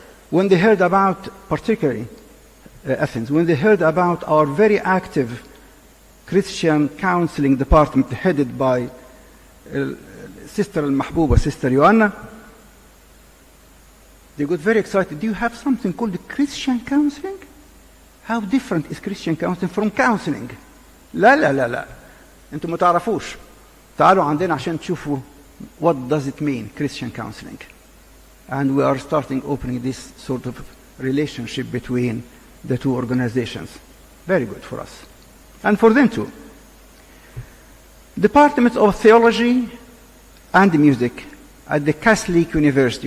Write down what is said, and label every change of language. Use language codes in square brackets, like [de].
[en] When they heard about, particularly Athens, when they heard about our very active Christian counseling department headed by Sister Al-Mahbouba, Sister Joanna, they got very excited. Do you have something called Christian counseling? How different is Christian counseling from counseling? [ar] لا لا لا لا انتم ما تعرفوش. تعالوا عندنا عشان تشوفوا [en] what does it mean Christian counseling. And we are starting opening this sort of relationship between the two organizations. Very good for us. And for them too. Departments of Theology and Music at the Catholic University.